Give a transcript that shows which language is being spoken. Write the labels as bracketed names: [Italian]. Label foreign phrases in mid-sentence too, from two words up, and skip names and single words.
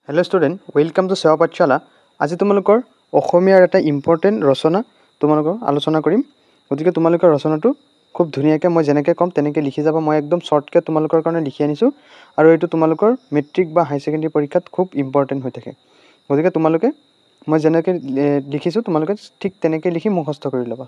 [English] Hello student welcome to Seva Pathshala. [Assamese] আজি তোমালোকৰ অসমীয়াৰ এটা ইম্পৰ্টেণ্ট ৰচনা তোমালোকৰ আলোচনা কৰিম। গতিকে তোমালোকৰ ৰচনাটো খুব ধুনীয়াকৈ মই যেনেকৈ ক'ম তেনেকৈ লিখি যাব। মই একদম শ্বৰ্টকৈ তোমালোকৰ কাৰণে লিখি আনিছোঁ আৰু এইটো তোমালোকৰ মেট্ৰিক বা হাই ছেকেণ্ডেৰী পৰীক্ষাত খুব ইম্পৰ্টেণ্ট হৈ থাকে। গতিকে তোমালোকে মই যেনেকৈ লিখিছোঁ তোমালোকে ঠিক তেনেকৈ লিখি মুখস্থ কৰি ল'বা।